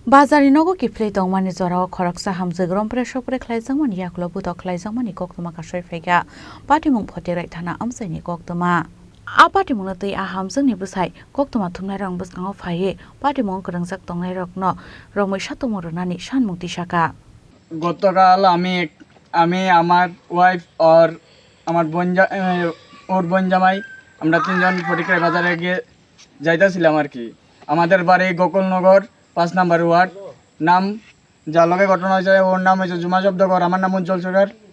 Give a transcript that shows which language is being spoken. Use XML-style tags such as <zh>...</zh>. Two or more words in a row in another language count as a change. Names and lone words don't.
<trp>Bazar Nogo Kiphilwi Tongmani jorao khoroksa Hamjwk Romphere Sokphere Khlaijakmani Yakulo Butok Khlaijakmani Koktwma Kaswi Phaikha Patimung Fatikrai Thana Amchaini Koktwma Patimung na tui Hamjwk ni bwsai Koktwma thumnai rong bwskango phaiye Patimung krangjak tongnai rokno romoi satumung ronani sanmung tisaka</trp> <bn>গতকাল আমি আমার ওয়াইফ আর আমার ওর বোন জামাই আমরা তিনজন ফটিকরাই বাজারে গিয়ে যাইতেছিলাম আর কি। আমাদের বাড়ি গোকুলনগর 5 নম্বর ওয়ার্ড। নাম যার লগে ঘটনা হয়েছে ওর নাম হয়েছে জুমা জব্দকর, আমার নাম উজ্জ্বল সরকার।</bn>